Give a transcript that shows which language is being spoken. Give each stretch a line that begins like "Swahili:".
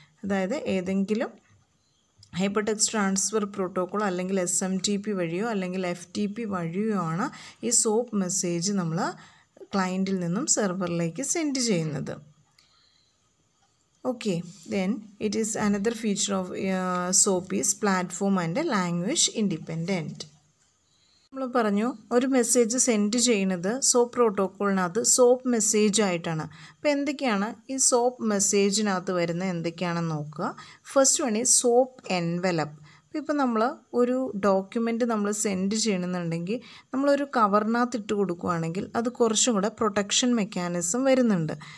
Malayalam: അതായത് ഏതെങ്കിലും hyper text transfer protocol അല്ലെങ്കിൽ SMTP വഴിയോ അല്ലെങ്കിൽ FTP വഴിയോ ആണ് ഈ സോപ്പ് മെസ്സേജ് നമ്മൾ ക്ലയൻറ്റിൽ നിന്നും സെർവറിലേക്ക് സെൻഡ് ചെയ്യുന്നത്.
English: Okay, then it is another feature of SOAP is platform and language independent.
Malayalam: നമ്മൾ പറഞ്ഞു ഒരു മെസ്സേജ് സെൻഡ് ചെയ്യുന്നത് സോപ്പ് പ്രോട്ടോക്കോളിനകത്ത് സോപ്പ് മെസ്സേജ് ആയിട്ടാണ്. അപ്പോൾ എന്തൊക്കെയാണ് ഈ സോപ്പ് മെസ്സേജിനകത്ത് വരുന്നത് എന്തൊക്കെയാണെന്ന് നോക്കുക.
English: First one is SOAP envelope.
Malayalam: ഇപ്പോൾ നമ്മൾ ഒരു ഡോക്യുമെൻ്റ് നമ്മൾ സെൻഡ് ചെയ്യണമെന്നുണ്ടെങ്കിൽ നമ്മളൊരു കവറിനകത്ത് ഇട്ട് കൊടുക്കുകയാണെങ്കിൽ അത് കുറച്ചും കൂടെ പ്രൊട്ടക്ഷൻ മെക്കാനിസം വരുന്നുണ്ട്.